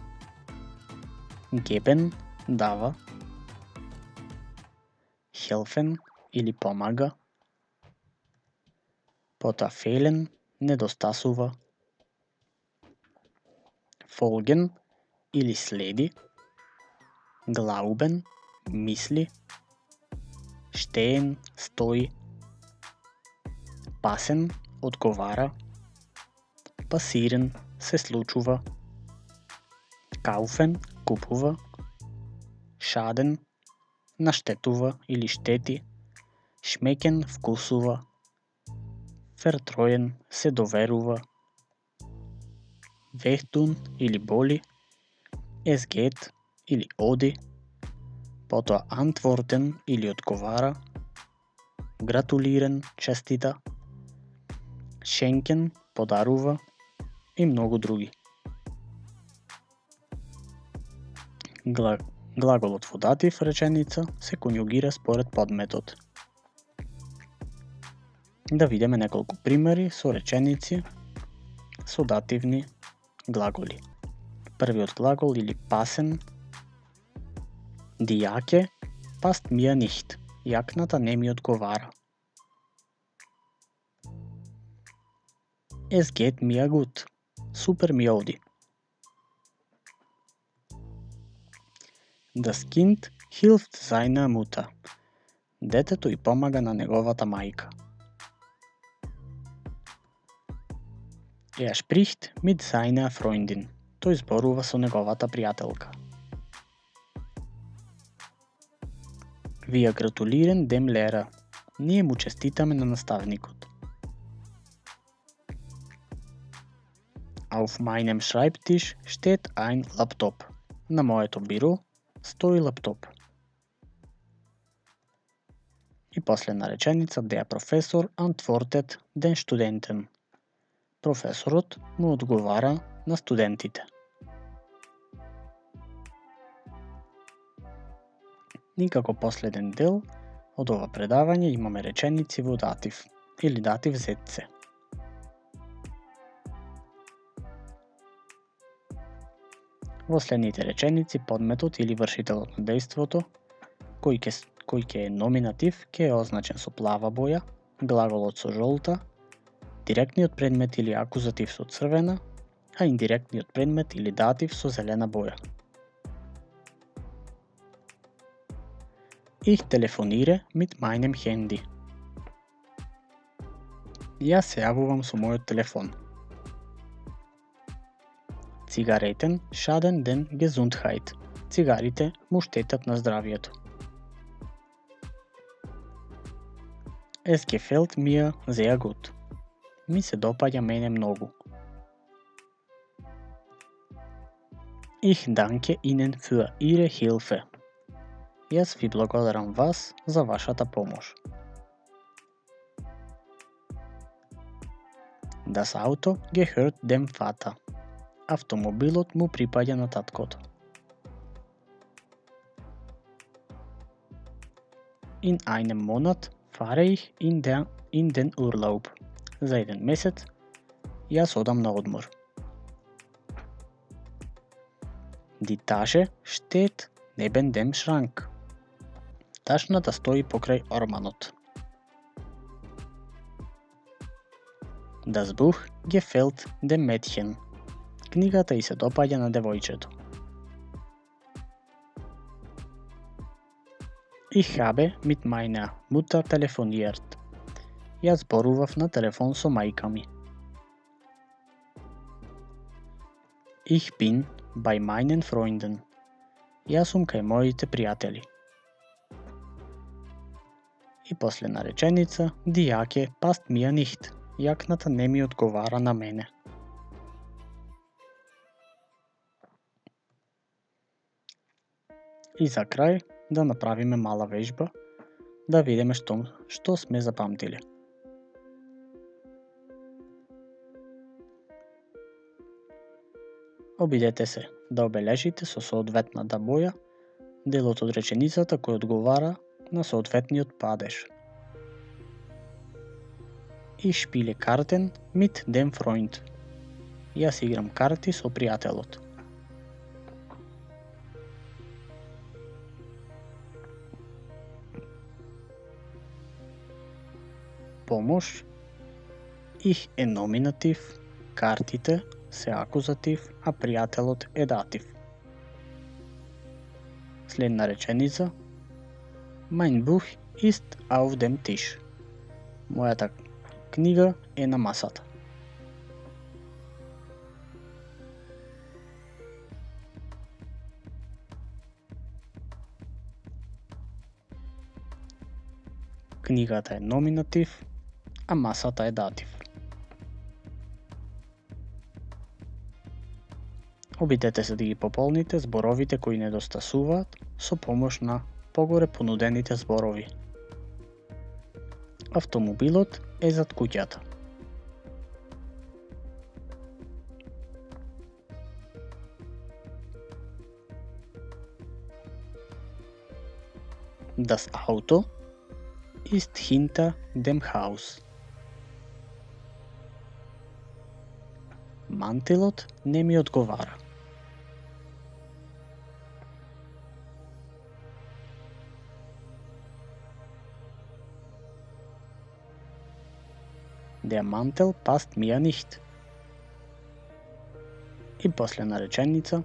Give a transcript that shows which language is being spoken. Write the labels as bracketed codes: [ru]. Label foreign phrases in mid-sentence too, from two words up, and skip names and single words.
[mk] geben дава, helfen или помага, потоа fehlen недостасува, folgen или следи, [de] glauben мисли, stehen, стои, passen, odgovara, passieren, [mk] се случува, kaufen, купува, schaden, наштетува или щети, schmecken, вкусува, vertreuen, се доверува, wehtun или боли, [de] es geht [mk] или оди, потоа antworten или одговара, гратулиран, честита, schenken, подарува и многу други. Глаголот во датив реченица се конјугира според подметот. Да видиме неколку примери со реченици со дативни глаголи. Првиот глагол или [de] passen, die Jacke passt mir nicht. [mk] Јакната не ми одговара. [de] Es geht mir gut. [mk] Супер ми оди. [de] Das Kind hilft seiner Mutter. [mk] Детето и помага на неговата мајка. [de] Er spricht mit seiner Freundin. [mk] Тој зборува со неговата пријателка. [de] Wir gratulieren dem Lehrer. [mk] Ние му честитаме на наставникот. [de] Auf meinem Schreibtisch steht ein Laptop. [mk] На моето биро стои лаптоп. И последна реченица, [de] der Professor antwortet den Studenten. [mk] Професорот му одговара на студентите. И како последен дел од ова предавање имаме реченици во датив или датив зетце. Во следните реченици подметот или вршителот на дејството, кој ќе е номинатив, ќе е означен со плава боја, глаголот со жолта, директниот предмет или акузатив со црвена, а индиректниот предмет или датив со зелена боја. [de] Ich telefoniere mit meinem Handy. [mk] Јас се јавувам со мојот телефон. [de] Цигаретен schaden den Gesundheit. [mk] Цигарите му штетат на здравието. [de] Es gefällt mir sehr gut. [mk] Ми се допаѓа мене многу. [de] Ich danke Ihnen für Ihre Hilfe. [mk] Јас ви благодарам вас за вашата помош. [de] Das Auto gehört dem Vater. [mk] Автомобилот му припаѓа на таткото. [de] In einem Monat fahre ich in den Urlaub. [mk] За еден месец јас одам на одмор. [de] Die Tasche steht neben dem Schrank. [mk] Ташната стои покрај орманот. [de] Das Buch gefällt dem Mädchen. [mk] Книгата и се допаѓа на девојчето. [de] Ich habe mit meiner Mutter telefoniert. [mk] Јас зборував на телефон со мајка ми. [de] Ich bin bei meinen Freunden. [mk] Јас сум кај моите пријатели. И последна реченица, [de] die Jacke passt mir nicht. [mk] Јакната не ми одговара на мене. И за крај да направиме мала вежба, да видиме што сме запамтиле. Обидете се да обележите со соодветната боја делот од реченицата кој одговара на соодветниот падеж. [de] Ich spiele Karten mit dem Freund. [mk] Јас играм карти со пријателот. Помош. Ich е номинатив, картите се акузатив, а пријателот е датив. Следна реченица. [de] Mein Buch ist auf dem Tisch. [mk] Мојата книга е на масата. Книгата е номинатив, а масата е датив. Обидете се да ги пополните зборовите кои недостасуваат со помош на погоре понудените зборови. Автомобилот е зад куќата. [de] Das Auto ist hinter dem Haus. [mk] Мантилот не ми одговара. [de] Der Mantel passt mir nicht. [mk] И последна реченица.